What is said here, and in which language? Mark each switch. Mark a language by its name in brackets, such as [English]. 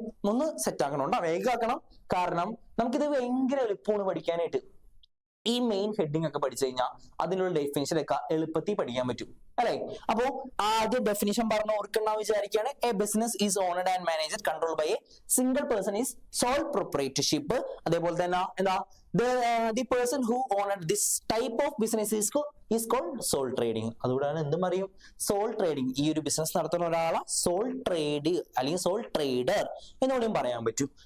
[Malayalam] ഒന്ന് സെറ്റ് ആക്കണോണ്ടാ, വേഗമാക്കണം. കാരണം നമുക്കിത് ഭയങ്കര എളുപ്പമാണ് പഠിക്കാനായിട്ട്. ഈ മെയിൻ ഹെഡിങ് ഒക്കെ പഠിച്ചു കഴിഞ്ഞാൽ അതിനുള്ള ഡെഫിനിഷൻ ഒക്കെ എളുപ്പത്തിൽ പഠിക്കാൻ പറ്റും അല്ലെ. അപ്പോ ആദ്യ ഡെഫിനിഷൻ പറഞ്ഞ ഓർക്കണ്ട വിചാരിക്കുകയാണ്. [English] A business is owned and managed control by a single person is sole proprietorship. [Malayalam] അതേപോലെ തന്നെ [English] the person who owned this type of business is called sole trading. [Malayalam] അതുകൊണ്ടാണ് എന്തും പറയും? Soul trading. ഈ ഒരു ബിസിനസ് നടത്തുന്ന ഒരാളെ സോൾ ട്രേഡ് അല്ലെങ്കിൽ സോൾ ട്രേഡർ എന്നുകൂടിയും പറയാൻ പറ്റും.